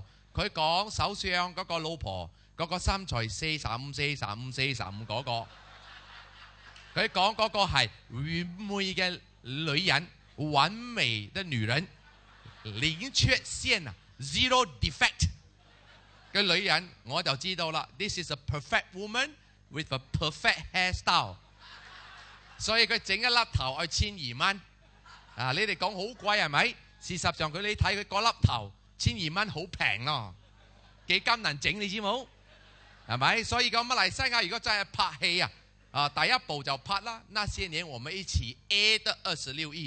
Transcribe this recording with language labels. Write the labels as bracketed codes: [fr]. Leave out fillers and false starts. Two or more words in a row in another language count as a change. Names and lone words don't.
[yue] 佢講首相嗰個老婆嗰個身材45嗰個。佢講嗰個係完美嘅女人，完美的女人，零缺陷， [en] zero defect [yue] 嘅女人，我就知道啦。 [en] This is a perfect woman with a perfect hairstyle。 [yue] 所以佢整一粒頭愛12蚊。你哋講好貴係咪？事實上你睇佢嗰粒頭1200蚊好平咯，幾艱難整你知冇？係咪？所以講馬來西亞如果真係拍戲第一步就拍啦，那些年我們一起 A 得26億。